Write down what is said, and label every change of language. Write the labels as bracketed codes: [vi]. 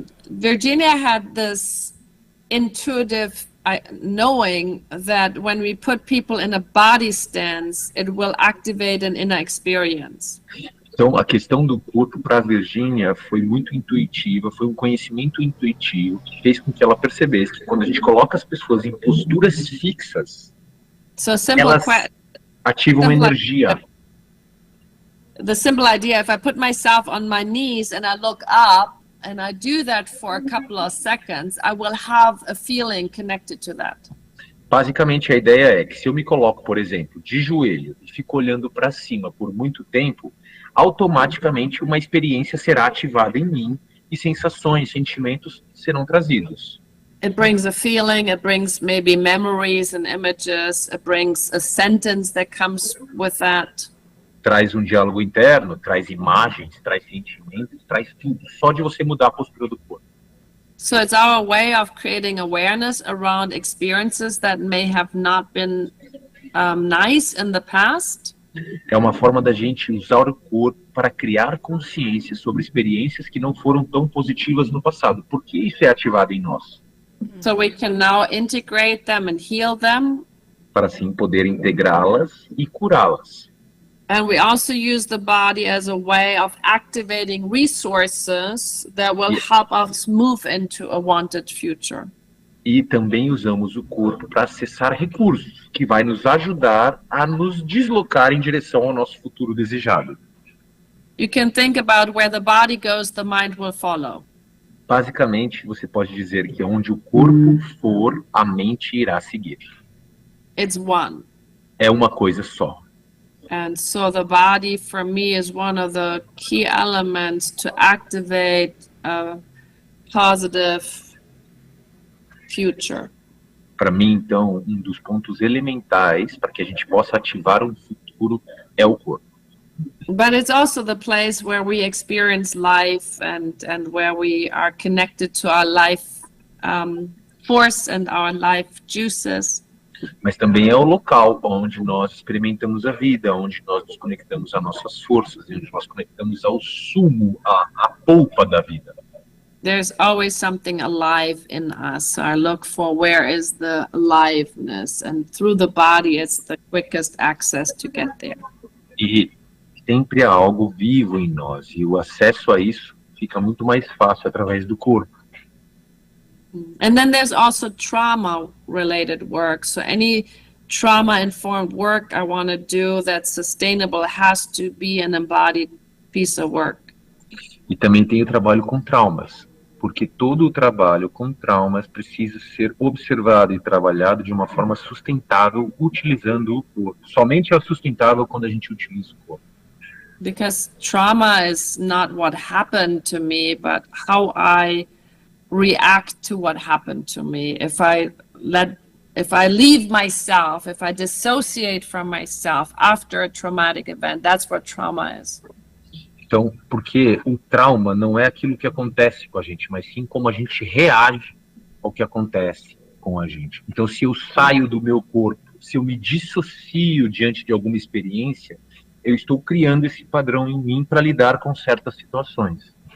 [en] Virginia had this intuitive knowing that when we put people in a body stance, it will activate an inner experience. [pt] Então, a questão do corpo para a Virginia foi muito intuitiva, foi um conhecimento intuitivo que fez com que ela percebesse que quando a gente coloca as pessoas em posturas fixas, elas ativam energia. [en] The simple idea, if I put myself on my knees and I look up and I do that for a couple of seconds, I will have a feeling connected to that. [pt] Basicamente, a ideia é que se eu me coloco, por exemplo, de joelho e fico olhando para cima por muito tempo, automaticamente uma experiência será ativada em mim e sensações, sentimentos serão trazidos. [en] It brings a feeling, it brings maybe memories and images, it brings a sentence that comes with that. [pt] traz um diálogo interno, traz imagens, traz sentimentos, traz tudo, só de você mudar a postura do corpo. [en] So it's our way of creating awareness around experiences that may have not been nice in the past. [pt] É uma forma da gente usar o corpo para criar consciência sobre experiências que não foram tão positivas no passado. Por que isso é ativado em nós? [en] So we can now integrate them and heal them. [pt] Para assim poder integrá-las e curá-las. [en] And we also use the body as a way of activating resources that will help us move into a wanted future. [pt] E também usamos o corpo para acessar recursos, que vai nos ajudar a nos deslocar em direção ao nosso futuro desejado. [en] You can think about where the body goes, the mind will follow. [pt] Basicamente, você pode dizer que onde o corpo for, a mente irá seguir. [en] It's one. [pt] É uma coisa só. [en] And so the body, for me, is one of the key elements to activate a positive future. [pt] Para mim, então, um dos pontos elementais para que a gente possa ativar um futuro é o corpo. [en] But it's also the place where we experience life and where we are connected to our life force and our life juices. [pt] Mas também é o local onde nós experimentamos a vida, onde nós nos conectamos às nossas forças, onde nós conectamos ao sumo, à polpa da vida. [en] There's always something alive in us. So I look for where is the aliveness, and through the body it's the quickest access to get there. [pt] E sempre há algo vivo em nós, e o acesso a isso fica muito mais fácil através do corpo. [en] And then there's also trauma-related work. So any trauma-informed work I want to do that's sustainable has to be an embodied piece of work. [pt] E também tem o trabalho com traumas, porque todo o trabalho com traumas precisa ser observado e trabalhado de uma forma sustentável, utilizando o corpo. Somente é sustentável quando a gente utiliza o corpo. [en] Because trauma is not what happened to me, but how I react to what happened to me. If I leave myself, if I dissociate from myself after a traumatic event, that's what trauma is. [pt] Então, porque o trauma não é aquilo que acontece com a gente, mas sim como a gente reage ao que acontece com a gente. Então, se eu saio do meu corpo, se eu me dissocio diante de alguma experiência, eu estou criando esse padrão em mim para lidar com certas situações.